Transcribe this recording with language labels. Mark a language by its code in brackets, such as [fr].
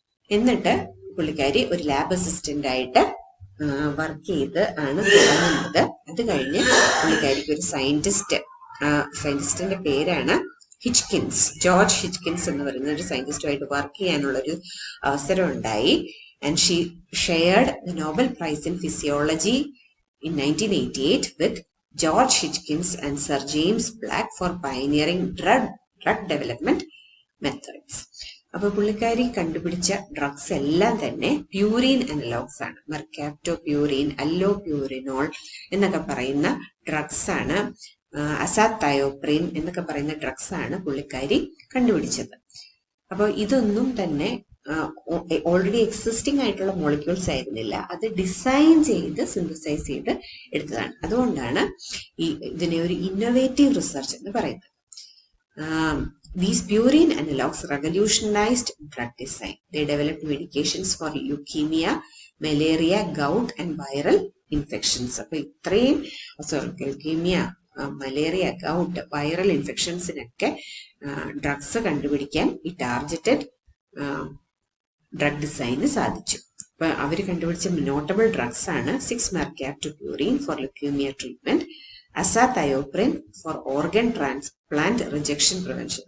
[ml] എന്നിട്ട് പുള്ളിക്കാരി ഒരു ലാബ് അസിസ്റ്റന്റ് ആയിട്ട് വർക്ക് ചെയ്ത് ആണ് തുടങ്ങുന്നത്. അത് കഴിഞ്ഞ് പുള്ളിക്കാരിക്ക് ഒരു സയന്റിസ്റ്റിന്റെ പേരാണ് ഹിച്ച്കിൻസ്, ജോർജ് ഹിച്ച്കിൻസ് എന്ന് പറയുന്ന ഒരു സയന്റിസ്റ്റുമായിട്ട് വർക്ക് ചെയ്യാനുള്ള ഒരു അവസരം ഉണ്ടായി. [en] And she shared the Nobel prize in physiology in 1988 with George Hitchkins and Sir James Black for pioneering drug development methods. [ml] അപ്പൊ പുള്ളിക്കാരി കണ്ടുപിടിച്ച ഡ്രഗ്സ് എല്ലാം തന്നെ പ്യൂരിൻ അനലോഗ്സ് ആണ്. മെർകാപ്റ്റോപ്യൂരിൻ, അല്ലോപ്യൂരിനോൾ എന്നൊക്കെ പറയുന്ന ഡ്രഗ്സ് ആണ്. അസാത്തയോപ്രിൻ എന്നൊക്കെ പറയുന്ന ഡ്രഗ്സ് ആണ് പുള്ളിക്കാരി കണ്ടുപിടിച്ചത്. അപ്പൊ ഇതൊന്നും തന്നെ ഓൾറെഡി എക്സിസ്റ്റിംഗ് ആയിട്ടുള്ള മോളിക്യൂൾസ് ആയിരുന്നില്ല, അത് ഡിസൈൻ ചെയ്ത് സിന്തസൈസ് ചെയ്ത് എടുത്തതാണ്. അതുകൊണ്ടാണ് ഇതിനെ ഒരു ഇന്നോവേറ്റീവ് റിസർച്ച് എന്ന് പറയുന്നത്. [en] These purine analogs revolutionized drug design. They developed medications for leukemia, malaria, gout and viral infections. [ml] അപ്പൊ ഇത്രയും ലെukemia, മലേറിയ, ഗൗട്ട്, വൈറൽ ഇൻഫെക്ഷൻസിനൊക്കെ ഡ്രഗ്സ് കണ്ടുപിടിക്കാൻ ഈ ടാർഗറ്റഡ് ഡ്രഗ് ഡിസൈന് സാധിച്ചു. അപ്പൊ അവര് കണ്ടുപിടിച്ച നോട്ടബിൾ ഡ്രഗ്സ് ആണ് 6-mercaptopurine [en] for leukaemia treatment, [ml] അസാത്തയോപ്രിൻ [en] For organ transplant rejection prevention.